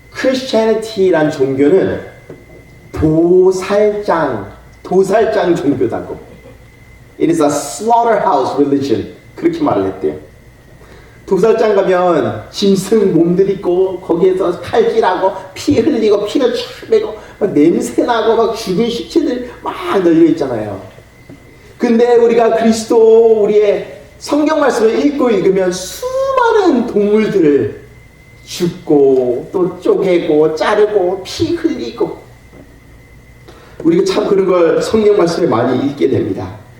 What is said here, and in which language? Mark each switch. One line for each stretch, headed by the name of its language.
Korean: 크리스티애니티란 종교는 도살장 종교다고.
English: It is a slaughterhouse religion.
Korean: 그렇게 말을 했대요. 도살장 가면 짐승 몸들 있고 거기에서 칼질하고 피 흘리고 피를 쫙 빼고 막 냄새나고 막 죽은 시체들 막 널려 있잖아요. 근데 우리가 그리스도 우리의 성경 말씀을 읽으면 수많은 동물들을 죽고 또 쪼개고 자르고 피 흘리고 우리가 참 그런 걸 성경 말씀에 많이 읽게 됩니다.